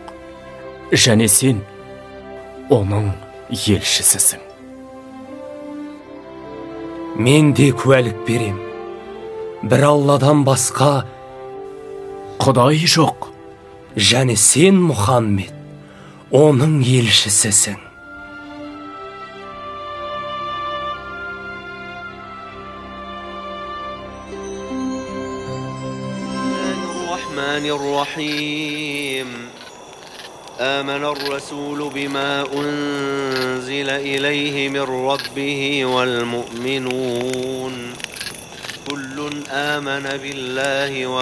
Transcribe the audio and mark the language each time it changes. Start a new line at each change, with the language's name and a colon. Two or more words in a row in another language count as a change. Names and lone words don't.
Kazakh: Және сен оның елшісісің. Мен де куәлік берем. Бір Алладан басқа Құдай жоқ. Және сен, Мұхаммед, оның елшісісің.
Arabic: الرحمن الرحيم آمن الرسول بما أنزل إليه من ربه والمؤمنون كل آمن بالله